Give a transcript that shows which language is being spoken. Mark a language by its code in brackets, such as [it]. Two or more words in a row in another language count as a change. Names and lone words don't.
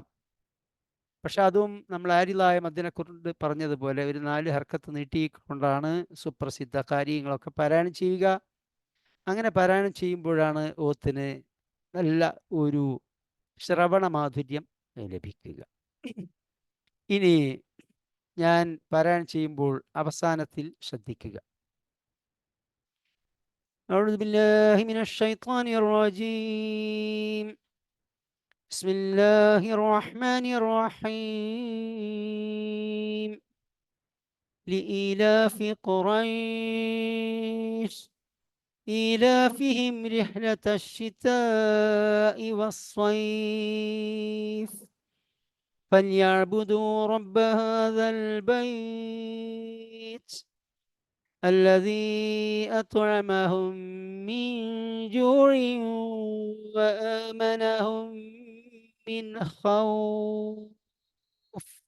[ml] പക്ഷെ അതും നമ്മൾ ആരിലായ മദ്ദിനെ കുറിച്ച് പറഞ്ഞതുപോലെ ഒരു 4 ഹർക്കത്ത് നീട്ടിക്കൊണ്ടാണ് സുപ്രസിദ്ധ കാര്യങ്ങളൊക്കെ പാരായണം ചെയ്യുക. അങ്ങനെ പാരായണം ചെയ്യുമ്പോഴാണ് ഓത്തിന് നല്ല ഒരു ശ്രവണ മാധുര്യം ലഭിക്കുക. ഇനി ഞാൻ പാരായണം ചെയ്യുമ്പോൾ അവസാനത്തിൽ ശ്രദ്ധിക്കുക. [ar] أعوذ بالله من الشيطان الرجيم. بسم الله الرحمن الرحيم. لإيلاف قريش إيلافهم رحلة الشتاء والصيف فليعبدوا رب هذا البيت الذي أطعمهم من جوع وآمنهم من خوف.